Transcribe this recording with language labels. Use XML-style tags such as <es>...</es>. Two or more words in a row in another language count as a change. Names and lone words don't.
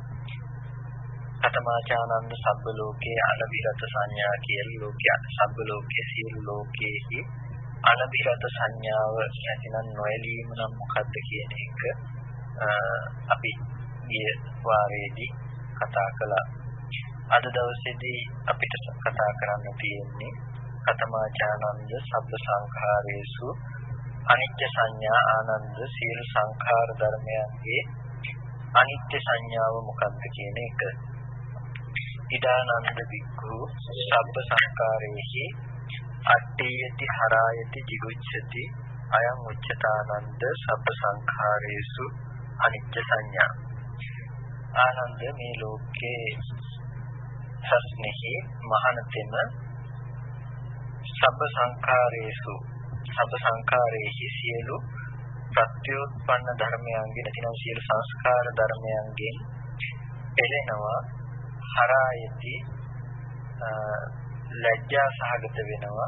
<pi>කතමාචානන්ද සබ්බ ලෝකේ අනබිරත සංඥා</pi> <si>කියලා ලෝකයේ සබ්බ ලෝකයේ සියලු ලෝකයේහි අනබිරත සංඥාව නැතිනම් නොයලීම නම් මොකද්ද කියන එක අපි ගිය වාරයේදී කතා කළා. අද දවසේදී අපිට කතා කරන්න තියෙන්නේ</si> <pi>කතමාචානන්ද සබ්බ සංඛාරේසු අනිත්‍ය සංඥා</pi> <si>ආනන්ද සියලු සංඛාර ධර්මයන්ගේ අනිත්‍ය සංඥාව මොකක්ද කියන එක.</si> <pi>ඉදානන්ද වික්ඛු සබ්බ සංඛාරේහි අට්ඨේයති හරායති jigucchati අයං උච්චතානන්ද සබ්බ සංඛාරේසු අනිත්‍ය සංඥා.</pi> <si>ආනන්ද මේ ලෝකේ සස්නෙහි මහානතෙම</si> <pi>සබ්බ සංඛාරේහි</pi> <si>සියලු ප්‍රත්‍යෝත්පන්න ධර්මයන්ගේ නැතිනම් සියලු සංස්කාර ධර්මයන්ගෙන් එළෙනවා හරායති ලැජ්ජා සහගත වෙනවා.</si>